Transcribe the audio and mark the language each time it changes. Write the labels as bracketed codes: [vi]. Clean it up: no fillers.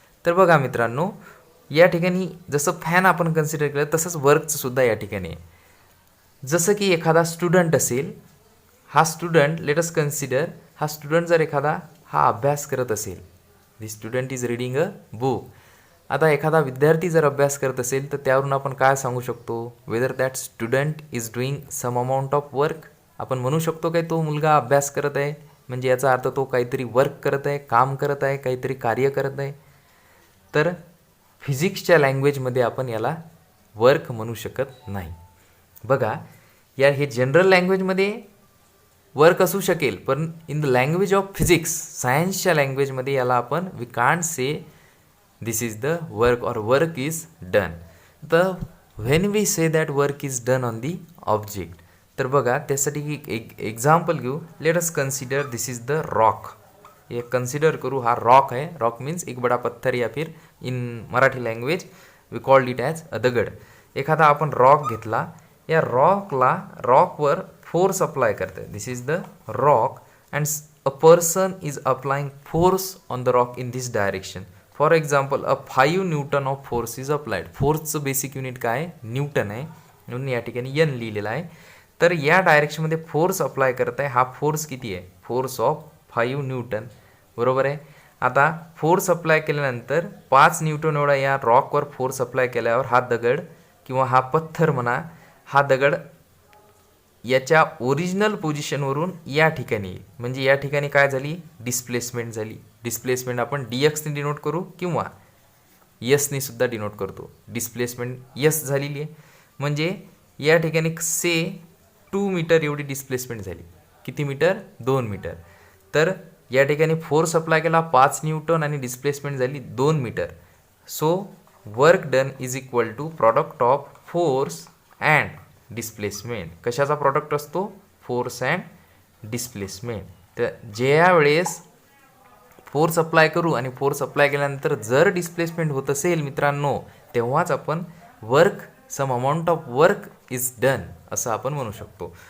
[mr] तर बघा मित्रांनो, या ठिकाणी जसं फॅन आपण कन्सिडर केलं तसंच वर्कचं सुद्धा या ठिकाणी आहे। जसं की एखादा स्टुडंट असेल, हा स्टुडंट, [en] let us consider, [mr] हा स्टुडंट जर एखादा हा अभ्यास करत असेल, [en] The student is reading a book. [mr] आता एखादा विद्यार्थी जर अभ्यास करत असेल तर त्यावरून आपण काय सांगू शकतो? [en] Whether that student is doing some amount of work. [mr] आपण म्हणू शकतो काय तो मुलगा अभ्यास करत आहे, म्हणजे याचा अर्थ तो काहीतरी वर्क करत आहे, काम करत आहे, काहीतरी कार्य करत आहे। तर फिजिक्सच्या लँग्वेजमध्ये आपण याला वर्क म्हणू शकत नाही। बघा, या हे जनरल लँग्वेजमध्ये वर्क असू शकेल, पण [en] in the language of physics, [mr] सायन्सच्या लँग्वेजमध्ये याला आपण [en] We can't say this is the work और work is done. The when we say that work is done on the object. [mr] तर बघा, त्यासाठी एक एक्झाम्पल घेऊ। [en] Let us consider this is the rock. [mr] ये कन्सिडर करू, हा रॉक आहे। [en] rock means [hi] एक बडा पत्थर, या फिर [en] In Marathi language we called it as a dagad. [mr] एखादा आपण रॉक घेतला, या रॉकवर फोर्स अप्लाय करते। [en] This is the rock and a person is applying force on the rock in this direction. For example, a 5 newton of force is applied. [mr] फोर्सचं basic unit काय आहे? Newton आहे, म्हणून या ठिकाणी एन लिहिलेला आहे। तर या डायरेक्शनमध्ये फोर्स अप्लाय करत आहे। हा फोर्स किती आहे? [en] force of 5 newton, [mr] बरोबर आहे। आता फोर्स अप्लाय केल्यानंतर 5 न्यूटन एवढा या रॉकवर फोर्स अप्लाय केल्यावर हा दगड किंवा हा पत्थर म्हणा, हा दगड याच्या ओरिजिनल पोझिशनवरून या ठिकाणी येईल. म्हणजे या ठिकाणी काय झाली, डिस्प्लेसमेंट झाली. डिस्प्लेसमेंट आपण DXने डिनोट करू किंवा यसने सुद्धा डिनोट करतो. डिस्प्लेसमेंट यस झालेली आहे. म्हणजे या ठिकाणी से 2 मीटर एवढी डिस्प्लेसमेंट झाली. किती मीटर, 2 मीटर. तर या ठिकाणी फोर्स अप्लाय केला 5 न्यूटन आणि डिस्प्लेसमेंट झाली 2 metre. [en] So work done is equal to product of force and displacement. [mr] कशाचा प्रॉडक्ट असतो, फोर्स अँड डिस्प्लेसमेंट. तर ज्या वेळेस फोर्स अप्लाय करू आणि फोर्स अप्लाय केल्यानंतर जर डिस्प्लेसमेंट होत असेल मित्रांनो, तेव्हाच आपण work, [en] some amount of work is done [mr] असं आपण म्हणू शकतो.